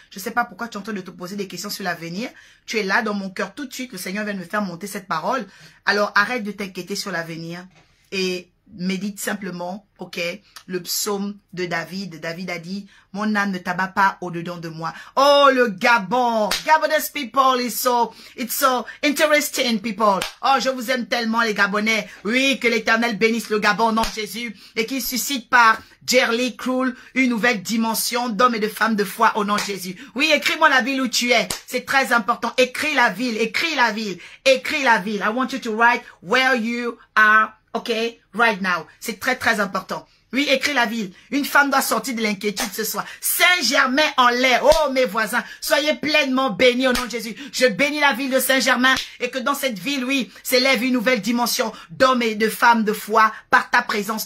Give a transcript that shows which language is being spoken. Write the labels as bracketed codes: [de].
[fr] Je ne sais pas pourquoi tu es en train de te poser des questions sur l'avenir. Tu es là dans mon cœur tout de suite, le Seigneur vient de me faire monter cette parole. Alors, arrête de t'inquiéter sur l'avenir et médite simplement, ok, le psaume de David. David a dit, mon âme ne t'abat pas au-dedans de moi. Oh, le Gabon. [en] Gabonese people it's so interesting people. [fr] Oh, je vous aime tellement les Gabonais. Oui, que l'Éternel bénisse le Gabon, non Jésus, et qu'il suscite par Jerry Krul une nouvelle dimension d'hommes et de femmes de foi au nom de Jésus. Oui, écris-moi la ville où tu es. C'est très important. Écris la ville, écris la ville, écris la ville. [en] I want you to write where you are. Ok, right now. [fr] C'est très, très important. Oui, écris la ville. Une femme doit sortir de l'inquiétude ce soir. Saint-Germain en l'air. Oh, mes voisins, soyez pleinement bénis au nom de Jésus. Je bénis la ville de Saint-Germain et que dans cette ville, oui, s'élève une nouvelle dimension d'hommes et de femmes de foi par ta présence.